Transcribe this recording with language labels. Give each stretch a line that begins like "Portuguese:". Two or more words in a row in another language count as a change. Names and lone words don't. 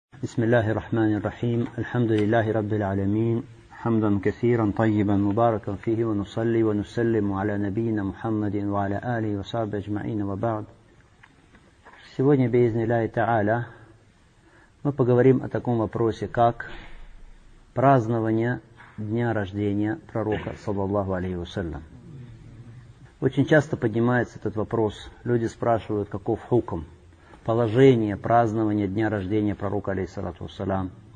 Arabic: بسم الله الرحمن الرحيم. الحمد لله رب العالمين، حمدا كثيرا طيبا مباركا فيه، ونصلي ونسلم على نبينا محمد وعلى آله وصحبه أجمعين وبعد.
Russian: Сегодня,
Arabic: بإذن الله تعالى,
Russian: мы поговорим о таком вопросе, как празднование дня рождения пророка,
Arabic: صلى الله عليه وسلم.
Russian: Очень часто поднимается этот вопрос. Люди спрашивают, каков хукм, положение празднования дня рождения пророка,
Arabic: عليه الصلاة والسلام.